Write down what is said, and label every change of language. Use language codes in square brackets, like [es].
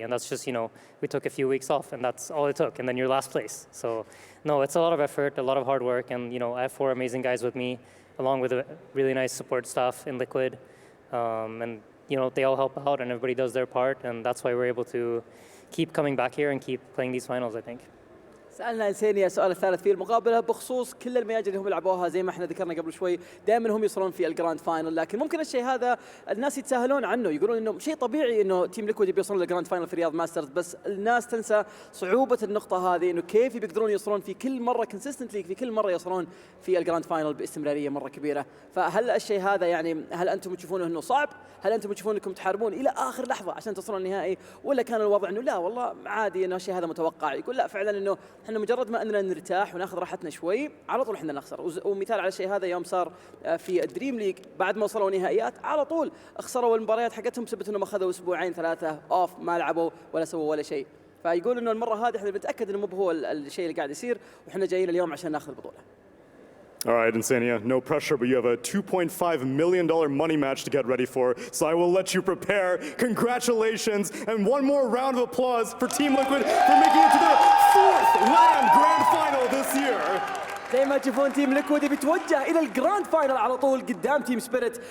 [en] And that's just, we took a few weeks off and that's all it took. And then you're last place. So no, it's a lot of effort, a lot of hard work. And, I have 4 amazing guys with me, along with a really nice support staff in Liquid. And they all help out and everybody does their part and that's why we're able to keep coming back here and keep playing these finals, I think. [ar] سألنا إنسانية السؤال الثالث في المقابلة بخصوص كل المياجر اللي هم لعبوها زي ما احنا ذكرنا قبل شوي دائما هم يوصلون في الجراند فاينل لكن ممكن الشيء هذا الناس يتساهلون عنه يقولون انه شيء طبيعي انه تيم ليكويد بيوصلون للجراند فاينل في رياض ماسترز بس الناس تنسى صعوبة النقطة هذه انه كيف بيقدرون يوصلون في كل مرة كونسيستنتلي في كل مرة يوصلون في الجراند فاينل باستمرارية مرة كبيرة. فهل الشيء هذا هل انتم تشوفونه انه صعب؟ هل انتم تشوفون انكم تحاربون الى اخر لحظة عشان تصلون النهائي ولا كان الوضع انه لا والله عادي انه الشيء هذا متوقع؟ يقول لا فعلا انه احنا مجرد ما اننا نرتاح وناخذ راحتنا شوي على طول احنا نخسر. ومثال على الشيء هذا يوم صار في الدريم ليج بعد ما وصلوا نهائيات على طول خسروا المباريات حقتهم بسبب انهم اخذوا اسبوعين 3 اوف ما لعبوا ولا سووا ولا شيء. فيقول انه المره هذه احنا بنتاكد انه مو هو الشيء اللي قاعد يصير وإحنا جايين اليوم عشان ناخذ البطوله. [en] All right, Insania, no pressure, but you have a $2.5 million money match to get ready for, so I will let you prepare. Congratulations, and one more round of applause for Team Liquid for making it to the 4th LAN Grand Final this year. [ar] زي ما تشوفون تيم ليكويد بيتوجه الى الجراند فاينل على طول قدام تيم سبيريت.